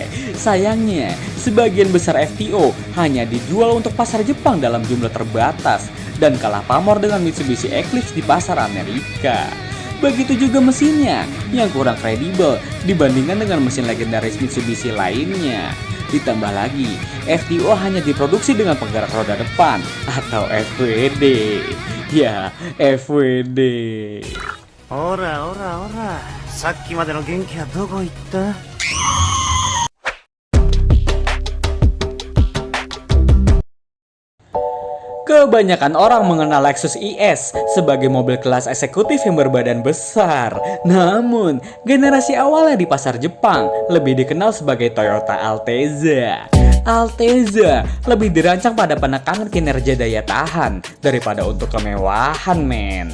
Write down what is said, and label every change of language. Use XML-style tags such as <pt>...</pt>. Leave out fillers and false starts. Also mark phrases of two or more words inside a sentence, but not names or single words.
<id>Sayangnya, sebagian besar FTO hanya dijual untuk pasar Jepang dalam jumlah terbatas dan kalah pamor dengan Mitsubishi Eclipse di pasar Amerika. Begitu juga mesinnya yang kurang kredibel dibandingkan dengan mesin legendaris Mitsubishi lainnya. Ditambah lagi, FTO hanya diproduksi dengan penggerak roda depan atau FWD. Ya, FWD.</id> <ja>Ora, ora. さっきまでの元気はどこ行った?</ja> <id>Kebanyakan orang mengenal Lexus IS sebagai mobil kelas eksekutif yang berbadan besar. Namun, generasi awalnya di pasar Jepang lebih dikenal sebagai Toyota Altezza. Altezza lebih dirancang pada penekanan kinerja daya tahan daripada untuk kemewahan, men.</id>